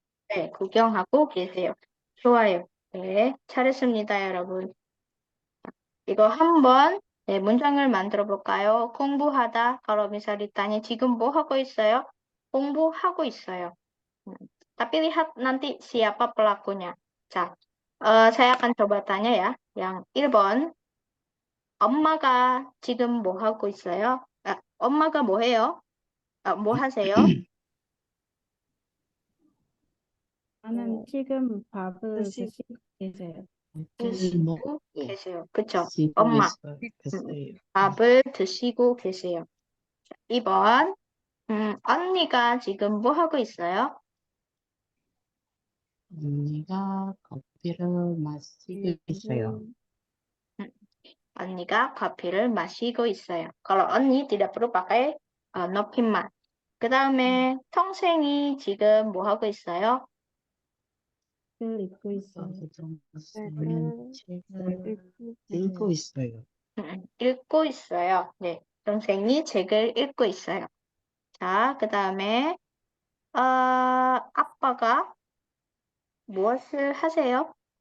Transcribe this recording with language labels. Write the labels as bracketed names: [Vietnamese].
[Korean] 네, 구경하고 계세요. 좋아요. 네, 잘했습니다, 여러분. 이거 한번 네, 문장을 만들어 볼까요? 공부하다. [Indonesian] kalau misal ditanya [Korean] 지금 뭐 하고 있어요? 공부하고 있어요. [Indonesian] Tapi lihat nanti siapa pelakunya. 자, saya akan coba tanya ya. Yang 1번. [Korean] 엄마가 지금 뭐 하고 있어요? 엄마가 뭐 해요? 뭐 하세요? 나는 지금 밥을 드시- 드시고 계세요. 드시고 계세요. 그쵸? 드시고 엄마. 계세요. 밥을 드시고 계세요. 2번. 언니가 지금 뭐 하고 있어요? 언니가 커피를 마시고 있어요. 언니가 커피를 마시고 있어요. [Indonesian] kalau 언니 tidak perlu pakai 높임말. [Korean] 그 다음에 동생이 지금 뭐 하고 있어요? 글 읽고 있어요. 동생은 책을 읽고 있어요. 읽고 있어요. 네, 동생이 책을 읽고 있어요. 자, 그 다음에 아빠가 무엇을 하세요?